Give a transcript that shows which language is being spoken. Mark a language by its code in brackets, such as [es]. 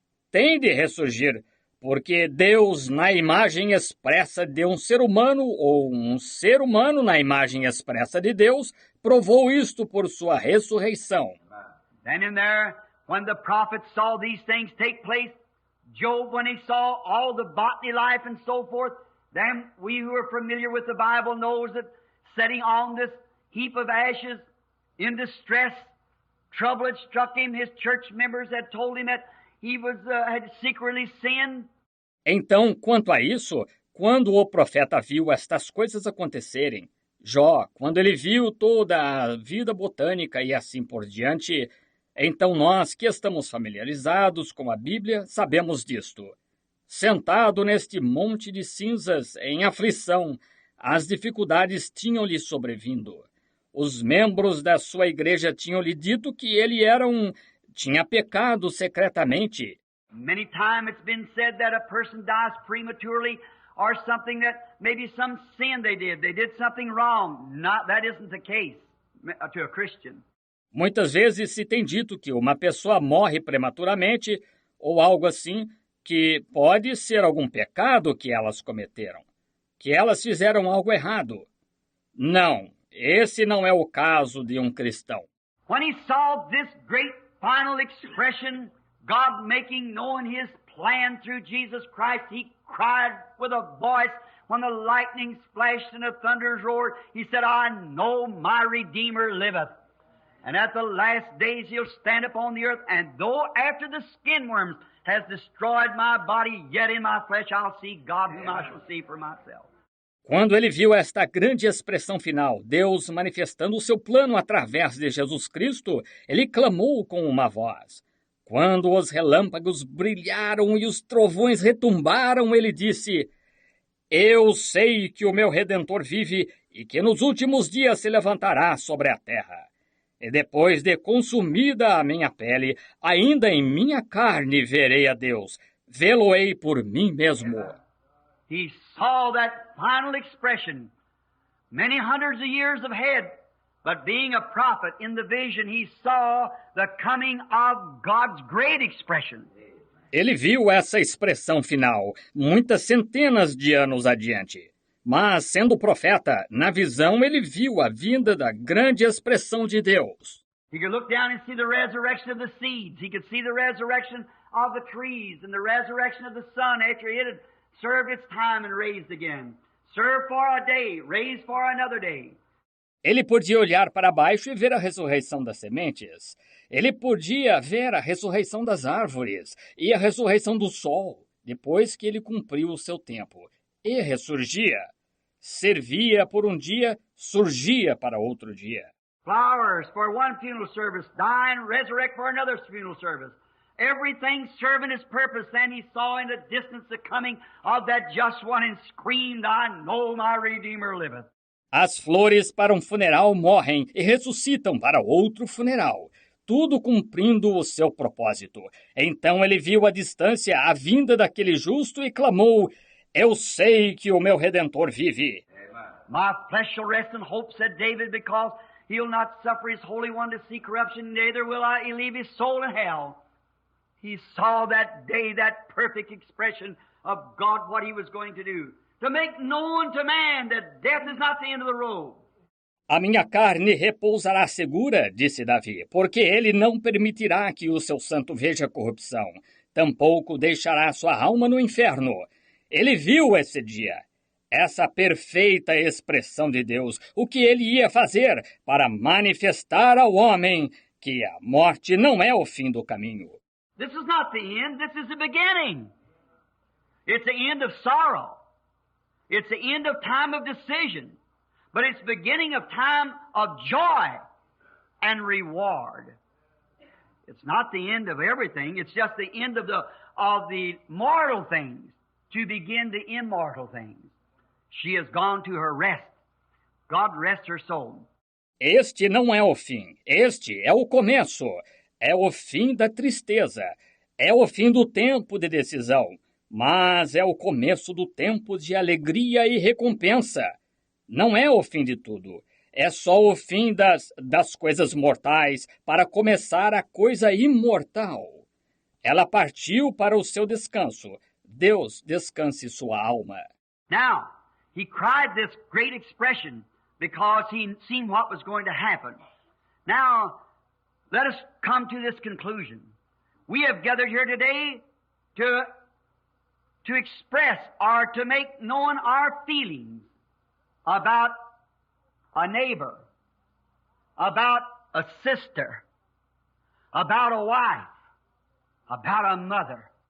[pt] Tem de ressurgir, porque Deus, na imagem expressa de um ser humano, ou um ser humano na imagem expressa de Deus, provou isto por sua ressurreição. [en] Then in there, when the prophets saw these things take place, Job, when he saw all the botany life and so forth, then we who are familiar with the Bible knows that sitting on this heap of ashes in distress, trouble had struck him. His church members had told him that he had secretly sinned. [pt] Então, quanto a isso, quando o profeta viu estas coisas acontecerem, Jó, quando ele viu toda a vida botânica e assim por diante, então nós que estamos familiarizados com a Bíblia sabemos disto. Sentado neste monte de cinzas, em aflição, as dificuldades tinham-lhe sobrevindo. Os membros da sua igreja tinham-lhe dito que ele tinha pecado secretamente. [en] Many times it's been said that a person dies prematurely or something that maybe some sin they did something wrong. That isn't the case to a Christian. [pt] Muitas vezes se tem dito que uma pessoa morre prematuramente ou algo assim, que pode ser algum pecado que elas cometeram, que elas fizeram algo errado. Não, esse não é o caso de um cristão. [en] When he saw this great final expression, God making known His plan through Jesus Christ, He cried with a voice when the lightnings flashed and the thunders roared. He said, "I know my Redeemer liveth." And at the last days he'll stand upon the earth, and though after the skin worms has destroyed my body, yet in my flesh I'll see God whom I shall see for myself. [pt] Quando ele viu esta grande expressão final, Deus manifestando o seu plano através de Jesus Cristo, ele clamou com uma voz. Quando os relâmpagos brilharam e os trovões retumbaram, ele disse: Eu sei que o meu Redentor vive e que nos últimos dias se levantará sobre a terra. E depois de consumida a minha pele, ainda em minha carne verei a Deus. Vê-lo-ei por mim mesmo. [en] He saw that final expression many hundreds of years ahead, but being a prophet in the vision, he saw the coming of God's great expression. [pt] Ele viu essa expressão final muitas centenas de anos adiante. Mas, sendo profeta, na visão ele viu a vinda da grande expressão de Deus. [en] He could look down and see the resurrection of the seeds. He could see the resurrection of the trees and the resurrection of the sun after it had served its time and raised again. Served for a day, raised for another day. [pt] Ele podia olhar para baixo e ver a ressurreição das sementes. Ele podia ver a ressurreição das árvores e a ressurreição do sol, depois que ele cumpriu o seu tempo. E ressurgia. Servia por um dia, surgia para outro dia. [en] Flowers for one funeral service, die and resurrect for another funeral service. Everything serving his purpose. Then he saw in the distance the coming of that just one and screamed, I know my Redeemer liveth. [pt] As flores para um funeral morrem e ressuscitam para outro funeral, tudo cumprindo o seu propósito. Então ele viu à distância a vinda daquele justo e clamou, Eu sei que o meu Redentor vive. [en] My flesh shall rest in hope, said David, because he'll not suffer his Holy One to see corruption, neither will he leave his soul in hell. He saw that day, that perfect expression of God, what he was going to do. To make known to man that death is not the end of the road. [pt] A minha carne repousará segura, disse Davi, porque ele não permitirá que o seu santo veja corrupção. Tampouco deixará sua alma no inferno. Ele viu esse dia, essa perfeita expressão de Deus, o que ele ia fazer para manifestar ao homem que a morte não é o fim do caminho. [en] This is not the end, this is the beginning. It's the end of sorrow. It's the end of time of decision. But it's the beginning of time of joy and reward. It's not the end of everything, it's just the end of the mortal things to begin the immortal things. She has gone to her rest. God rests her soul. [pt] Este não é o fim, este é o começo. É o fim da tristeza. É o fim do tempo de decisão. Mas é o começo do tempo de alegria e recompensa. Não é o fim de tudo. É só o fim das coisas mortais para começar a coisa imortal. Ela partiu para o seu descanso. Deus descanse sua alma. [en] Now, he cried this great expression because he seen what was going to happen. Now, let us come to this conclusion. We have gathered here today to express or to make known our feelings about a neighbor, about a sister, about a wife, about a mother.